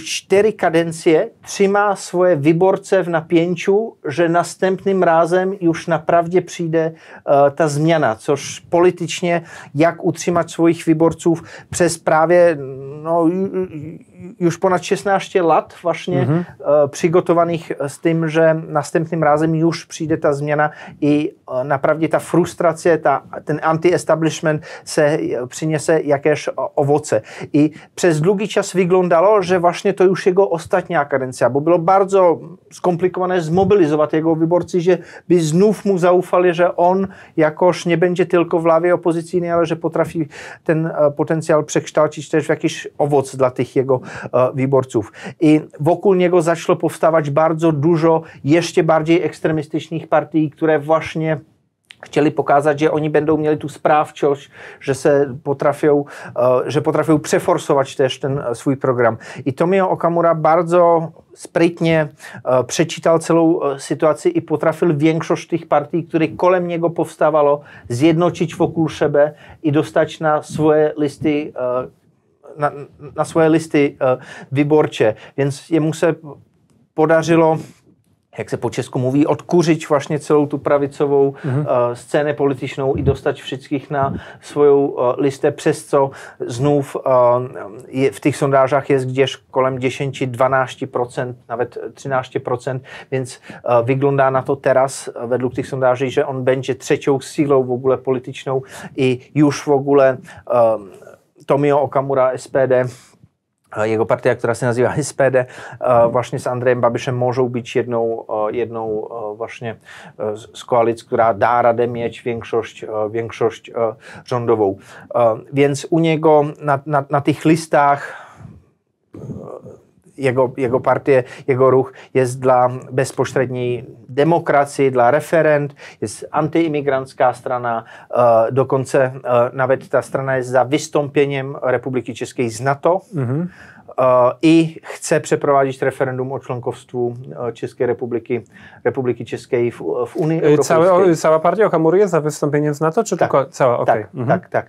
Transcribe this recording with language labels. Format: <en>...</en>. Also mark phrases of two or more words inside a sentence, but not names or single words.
<cs>4 kadencie trzymá svoje vyborce v napěťu, že następným rázem už napravdě přijde ta změna, což političně,</cs> <pl>jak utrzymać</pl> <cs>svojich vyborců přes právě už ponad 16 let vlastně přigotovaných s tím, že następným rázem už přijde ta změna i napravdě ta frustrace, ten anti-establishment se přinese jakéž ovoce. I přes dlouhý čas vyglądalo, že vlastně to už jego ostatní kadencia, bo bylo bardzo skomplikované zmobilizovat jego wyborcy,</cs> <pl>že by znów mu zaufali,</pl> <cs>že on jakož nebude</cs> <pl>tylko w lawie opozycyjnej, ale že potrafi ten potencjał przekształcić też w jakiś owoc dla tych jego wyborców. I wokół niego zaczęło powstawać bardzo dużo jeszcze bardziej ekstremistycznych partii, które właśnie chcieli pokazać, že oni będą mieli tu správčosť, že potrafią przeforsować też ten swój program. I Tomio Okamura bardzo sprytnie przeczytał celą sytuację i potrafił większość tych partii, które kolem niego powstawało, zjednoczyć wokół siebie i dostać na swoje listy na svoje listy wyborcze. Więc jemu</pl> <cs>se podařilo, jak se po česku mluví, odkuřiť vlastně celou tu pravicovou scénu političnou i dostať všetkých na svojou listę, přes co znów v těch sondážách jest gdzieś kolem 10-12%, nawet 13%,</cs> <pl>więc wygląda na to teraz według tych sondáží, že on będzie trzecią silou w ogóle polityczną i już w ogóle Tomio Okamura, SPD, jego partia,</pl> <cs>která se nazývá SPD, vlastně s Andrejem Babišem můžou být jednou vlastně z koalic, která dá radę</cs> <pl>mieć większość rządową. Więc u niego na tych listách jego partie, jego ruch jest dla bezpośredniej demokracji, dla referend, jest antyimigrantská strana, dokonce nawet ta strana jest za wystąpieniem Republiky Českej z NATO i chce przeprowadzić referendum o członkostwu Českej Republiky Českej w Unii Europejskiej. Cała partia Okamury jest za wystąpieniem z NATO, czy tak, tylko cała? Okay. Tak.</pl>